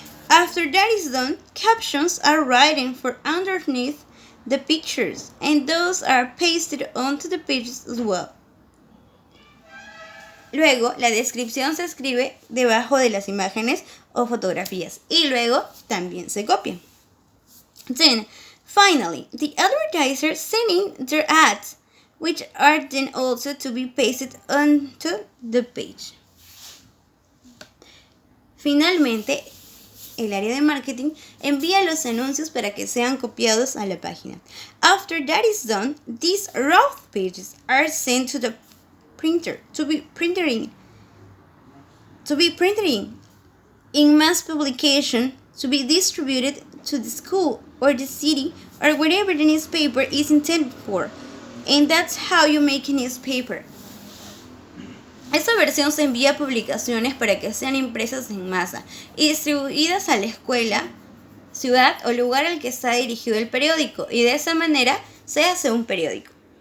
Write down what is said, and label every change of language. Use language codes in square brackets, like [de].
[en] After that is done, captions are written for underneath the pictures, and those are pasted onto the pages as well. [es] Luego, la descripción se escribe debajo de las imágenes o fotografías y luego también se copia. [en] Then, finally, the advertisers sending their ads, which are then also to be pasted onto the page. [es] Finalmente, el área de marketing envía los anuncios para que sean copiados a la página. [en] After that is done, these rough pages are sent to the printer to be printing in mass publication to be distributed to the school or the city or wherever the newspaper is intended for. And that's how you make a newspaper. [es] Esta versión se envía a publicaciones para que sean impresas en masa y distribuidas a la escuela, ciudad o lugar al que está dirigido el periódico, y de esa manera se hace un periódico.